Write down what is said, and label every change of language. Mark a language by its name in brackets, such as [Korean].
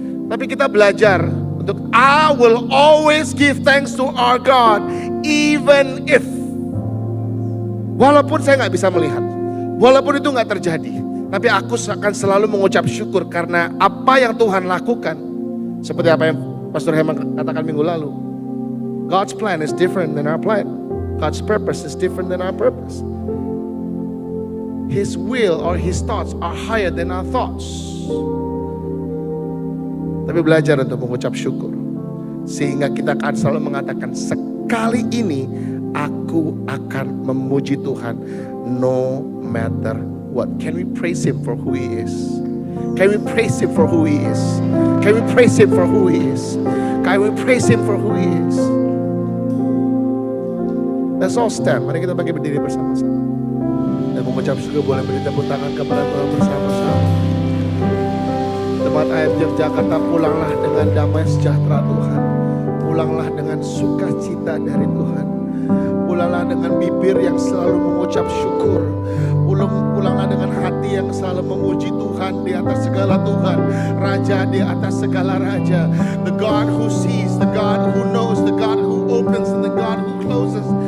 [Indonesian] Tapi kita belajar untuk [English] I will always give thanks to our God, even if. [Indonesian] Walaupun saya gak bisa melihat, walaupun itu gak terjadi, tapi aku akan selalu mengucap syukur karena apa yang Tuhan lakukan. Seperti apa yang Pastor Herman katakan minggu lalu. [English] God's plan is different than our plan. God's purpose is different than our purpose. His will or His thoughts are higher than our thoughts. [Indonesian] Tapi belajar untuk mengucap syukur. Sehingga kita akan selalu mengatakan, sekali ini aku akan memuji Tuhan [English] no matter what. Can we praise Him for who He is? Can we praise Him for who He is? Can we praise Him for who He is? Can we praise Him for who He is? Let's all stand. [Indonesian] Mari kita bangkit berdiri bersama-sama. Dan mengucap syukur, boleh beri tepuk tangan kepada Tuhan bersama-sama. Tempat IMF Jakarta, pulanglah dengan damai sejahtera Tuhan. Pulanglah dengan sukacita dari Tuhan. Pulanglah dengan bibir yang selalu mengucap syukur. Pulanglah dengan hati yang selalu memuji Tuhan di atas segala Tuhan. Raja di atas segala raja. [English] The God who sees, the God who knows, the God who opens and the God who closes.